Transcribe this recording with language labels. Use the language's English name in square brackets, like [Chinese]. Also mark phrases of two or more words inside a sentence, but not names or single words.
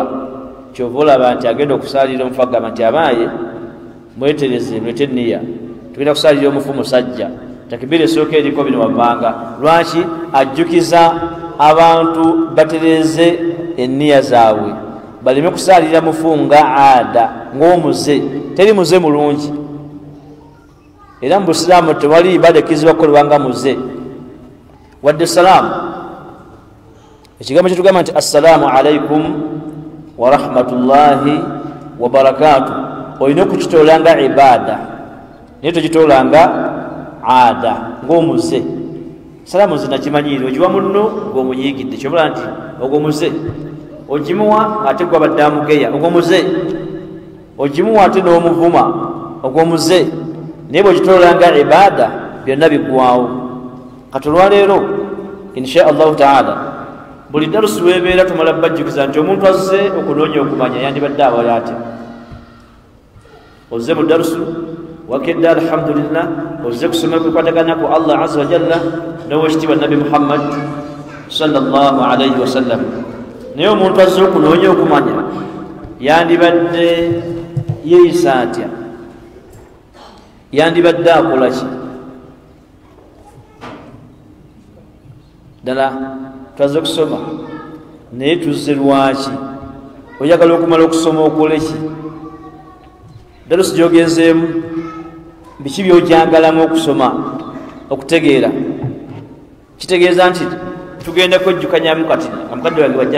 [Ganda] kyova olaba nti agenda okusalira omufu agamba nti abaaye mwetereze mwete nniya tugenda kusalira omufu musajja takibira esooka eriko bino wabbanga lwaki ajjukiza abantu batereze enniya zaabwe baleme kusalira mufu nga aada ng'omuze teri muze mulungi era mu busiraamu tewali ibaada ekkizibwa kukolebwa nga muze wadde salaamu ekigambo kyetugamba nti [Arabic] السلام عليكم ورحمة الله وبركاته [Ganda] olina okukitoola nga ibaada naye tokitoola nga aada ng'omuze salaamu zinakimanyiire ogiwa munno ng'omunyigidde kyobula nti ogwo muze ogimuwa ate gwe abadde amugeya ogwo muze ogimuwa ate n'omuvuma ogwo muze naye bwegitoola nga ibaada byonna biggwawo kati olwaleero [Arabic] إن شاء الله تعالى [Ganda] buli darusi weebeera tumala bajjukiza nti omuntu azze okunoonya okumanya yandibadde abali ate ozze mu darusu wakedde alhamdulillah ozze kusoma kwekwatagana ku [Arabic] الله عز وجل [Ganda] n'owekitiibwa nabi muhammad [Arabic] صلى الله عليه وسلم [Ganda] naye omuntu azze okunoonya okumanya yandibadde yeeyisa atya yandibadde akola ki ddala twaze kusoma naye tuzze lwaki oyagala okumala okusoma okole ki dalusi gyogenzeemu biki byojangalamu okusoma okutegeera kitegeeza nti tugenda kwejjukanyamu kati omukadde wange wajja